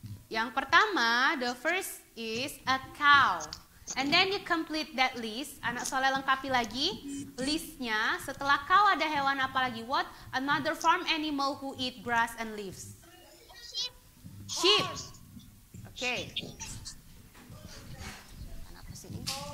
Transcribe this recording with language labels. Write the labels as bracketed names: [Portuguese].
[Indonesian] Yang pertama, [English] the first is a cow. And then you complete that list. [Indonesian] Anak soleh lengkapi lagi listnya. Setelah cow ada hewan apa lagi? [English] What another farm animal who eat grass and leaves? Sheep. Okay. [Indonesian] Anak sini.